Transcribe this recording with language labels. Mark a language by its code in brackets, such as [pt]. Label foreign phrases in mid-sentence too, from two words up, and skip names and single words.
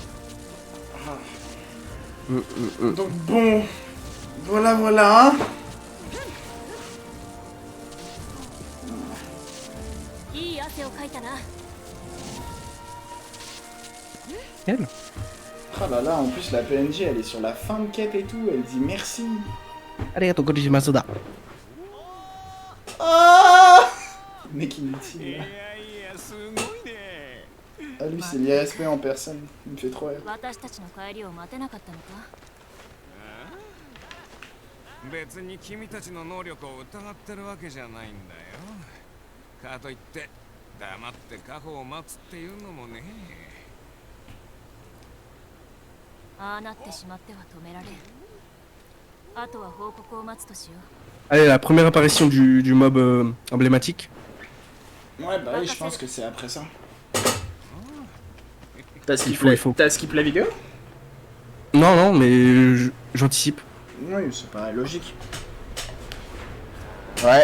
[fr] Donc bon, voilà, voilà. Elle. Ah là là, en plus la PNJ elle est sur la fin de quête et tout, elle dit merci. [ja] ありがとうございますだ. [fr] Ah mec inutile là. Ah lui c'est l'IRSP en personne, il me fait trop rire. [ja] 私たちの帰りを待てなかったのか別に君たちの能力を疑ってるわけじゃないんだよ。かといって黙って過去を待つっていうのもね。ああなってしまっては止められんあとは報告を待つとしよう。 [fr] Allez, la première apparition du mob emblématique. Ouais, bah oui, je pense que c'est après ça. T'as skip, Il faut. T'as skip la vidéo? Non, non, mais j'anticipe. Oui, c'est pas logique. Ouais.